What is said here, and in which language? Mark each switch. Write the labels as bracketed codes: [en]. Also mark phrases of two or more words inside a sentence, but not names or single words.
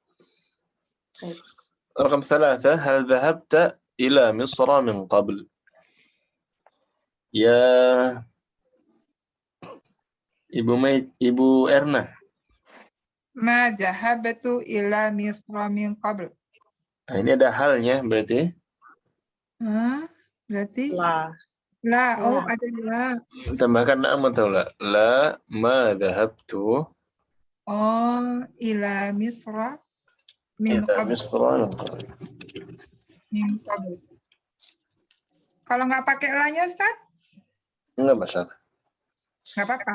[ar] رقم 3. هل ذهبت إلى مصر من قبل؟ [id] Ya Ibu Erna. [ar] ما ذهبت إلى مصر من قبل. [id] Nah, ini ada halnya berarti. Berarti lah. la. Oh, La. ada la. Tambahkan na'am atau la? [ar] لا ما ذهبت Oh, إلى مصر من ila qabl. Misra. من قبل. [id] Kalau nggak pakai la-nya, Ustaz, Enggak masalah. nggak apa-apa.